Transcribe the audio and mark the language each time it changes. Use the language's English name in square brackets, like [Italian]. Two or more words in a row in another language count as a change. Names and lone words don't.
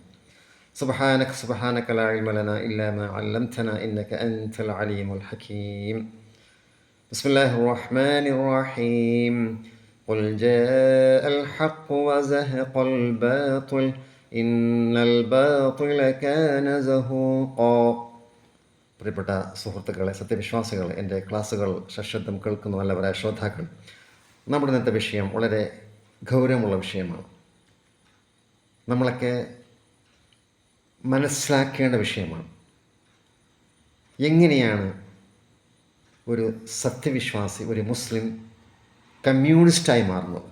[Arabic] سبحانك لا علم لنا إلا ما علمتنا إنك أنت العليم الحكيم. بسم الله الرحمن الرحيم. قل جاء الحق وزهق الباطل إن الباطل كان زهوقا. [Malayalam] പ്രിയപ്പെട്ട സുഹൃത്തുക്കളെ, സത്യവിശ്വാസികൾ, എൻ്റെ ക്ലാസ്സുകൾ സശ്രദ്ധം കേൾക്കുന്ന നല്ലവരായ ശ്രോതാക്കൾ, നമ്മുടെ ഇന്നത്തെ വിഷയം വളരെ ഗൗരവമുള്ള വിഷയമാണ്. നമ്മളൊക്കെ മനസ്സിലാക്കേണ്ട വിഷയമാണ്. എങ്ങനെയാണ് ഒരു സത്യവിശ്വാസി, ഒരു മുസ്ലിം കമ്മ്യൂണിസ്റ്റായി മാറുന്നത്?